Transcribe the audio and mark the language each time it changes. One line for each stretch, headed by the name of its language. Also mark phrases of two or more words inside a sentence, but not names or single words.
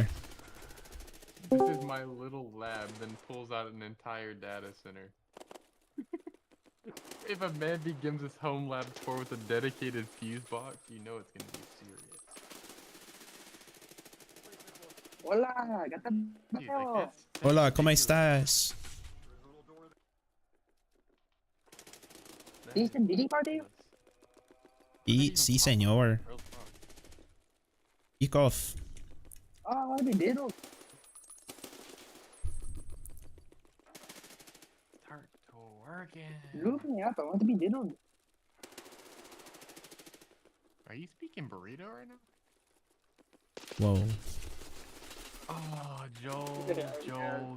English: This is my little lab, then pulls out an entire data center. If a man begins his home lab tour with a dedicated fuse box, you know it's gonna be serious.
Spanish: Hola, gata.
English: Dude, like, that's
Spanish: Hola, ¿cómo
English: ridiculous.
Spanish: estás? ¿Sí está en Diddy Party? Y sí, señor.
English: Kick off.
Swedish: Ah, vad är det då?
English: Start to working. Look me up, I want to be diddled. Are you speaking burrito right now? Whoa. Oh, Joel, Joel,